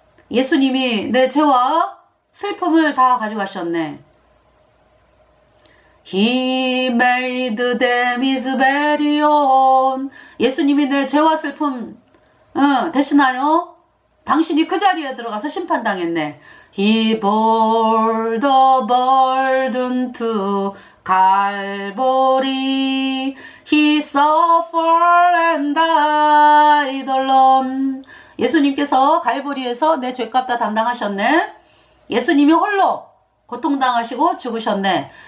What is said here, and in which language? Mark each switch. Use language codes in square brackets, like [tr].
[ko] 예수님이 내 죄와 슬픔을 다 가져가셨네. [en] He made them his very own. [ko] 예수님이 내 죄와 슬픔 대신하여 당신이 그 자리에 들어가서 심판당했네. [en] He bore the burden to Calvary. He suffered and died alone. [ko] 예수님께서 갈보리에서 내 죄값 다 담당하셨네. 예수님이 홀로 고통당하시고 죽으셨네.